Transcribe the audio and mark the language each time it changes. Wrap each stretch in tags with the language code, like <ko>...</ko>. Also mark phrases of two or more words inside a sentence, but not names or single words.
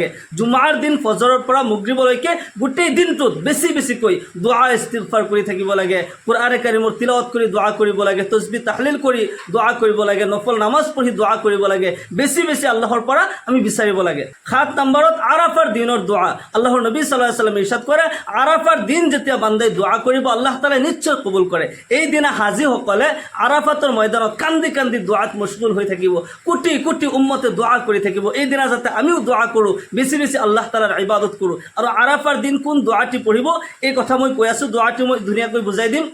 <as>জুমাৰ দিন ফজৰৰ পৰা মাগৰিবলৈকে গোটেই দিনটোত বেছিকৈ দোৱা ইস্তিগফাৰ কৰি থাকিব লাগে, কুৰআনে কাৰীমৰ তিলাৱত কৰি দোৱা কৰিব লাগে, তসবিহ তাহলিল কৰি দোৱা কৰিব লাগে, নফল নামাজ পঢ়ি দোৱা কৰিব লাগে, বেছি আল্লাহৰ পৰা আমি বিচাৰিব লাগে। 7 নম্বৰত আৰাফাৰ দিনৰ দোৱা। আল্লাহৰ নবী</as> <ar>صلى الله عليه وسلم</ar> <as>ইৰশাদ কৰে, আৰাফাৰ দিন যেতিয়া বান্দাই দোৱা কৰিব, আল্লাহ তাআলা নিশ্চয় কবুল কৰে। এই দিনা হাজীসকলে আৰাফাতৰ ময়দানত কান্দি দোৱাত মশগুল হৈ থাকিব, কোটি উম্মতে দোৱা কৰি থাকিব। এই দিনা যাতে আমিও দোৱা কৰোঁ, বেছি আল্লাহ তাআলাৰ ইবাদত কৰোঁ। আৰু আৰাফাৰ দিন কোন দোৱাটি পঢ়িব, এই কথা মই কৈ আছোঁ, দোৱাটি মই ধুনীয়াকৈ বুজাই দিম।</as>